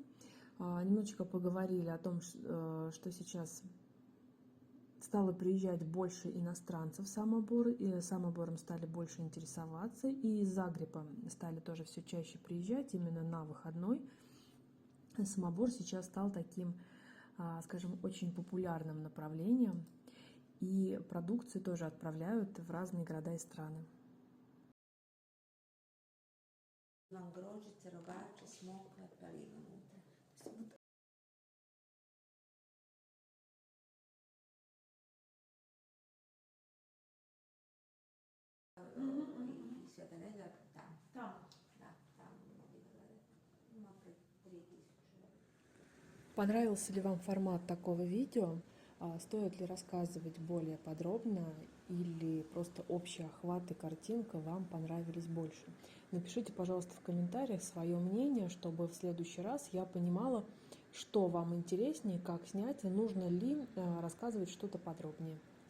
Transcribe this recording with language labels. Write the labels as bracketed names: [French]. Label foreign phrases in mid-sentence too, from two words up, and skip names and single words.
[Russian] Немножечко поговорили о том, что сейчас стало приезжать больше иностранцев в Самобор, и Самобором стали больше интересоваться, и из Загреба стали тоже все чаще приезжать именно на выходной. самобор сейчас стал таким, скажем, очень популярным направлением, и продукцию тоже отправляют в разные города и страны. [Croatian] Imam grožđice, rogače, smokve, praline unutra. I Sveta Nedjelja, tamo. [Russian] Там. [Croatian] Da, tamo mogu da gledate. Ima pred 3000. [Russian] Понравился ли вам формат такого видео? Стоит ли рассказывать более подробно или просто общий охват и картинка вам понравились больше? Напишите, пожалуйста, в комментариях свое мнение, чтобы в следующий раз я понимала, что вам интереснее, как снять, и нужно ли рассказывать что-то подробнее.